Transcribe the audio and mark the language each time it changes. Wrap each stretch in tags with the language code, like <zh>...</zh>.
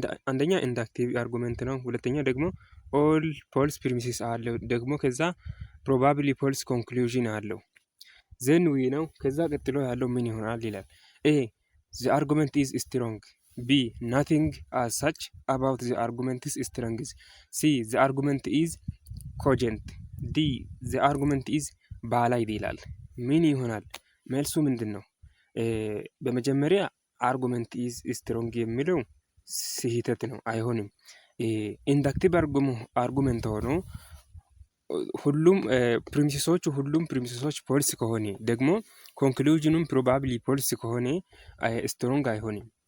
<am>አንደኛ ኢንዳክቲቭ አርጉመንት ነው። ሁለተኛ ደግሞ ኦል ፎልስ ፕሪሚሲስ አለው። ደግሞ ከዛ ፕሮባብሊ ፎልስ ኮንክሉዥን አለው። ዘን ዊ ነው። ከዛ ቀጥሎ ያለው ምን ይሆናል ይላል። ኤ</am> <en>the argument is strong. B nothing as such about the argument is strong. C the argument is cogent.</en> <am>ዲ ዘ አርጉመንት ኢዝ ባላይድ ይላል። ምን ይሆናል? መልሱ ምንድን ነው? በመጀመሪያ አርጉመንት ኢዝ ስትሮንግ የሚለው ስህተት ነው፣ አይሆንም። ኢንዳክቲቭ አርጉመንት ሆኖ ሁሉም ፕሪሚሲሶች ፖልስ ከሆነ ደግሞ ኮንክሉዥኑም ፕሮባብሊ ፖልስ ከሆነ ስትሮንግ አይሆንም።</am>